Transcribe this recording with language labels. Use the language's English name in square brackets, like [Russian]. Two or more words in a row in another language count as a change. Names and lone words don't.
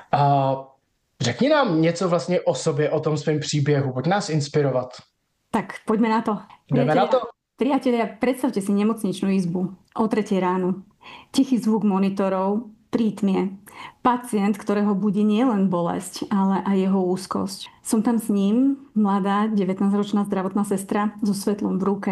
[Czech] Řekni nám něco vlastně o sobě, o tom svém příběhu. Pojď nás inspirovat. [Slovak] Tak, poďme na to. Priatelia, predstavte si nemocničnú izbu o 3 ráno. Tichý zvuk monitorov, prítmie. Pacient, ktorého budí nielen bolesť, ale aj jeho úzkosť. Som tam s ním, mladá, 19-ročná zdravotná sestra so svetlom v ruke.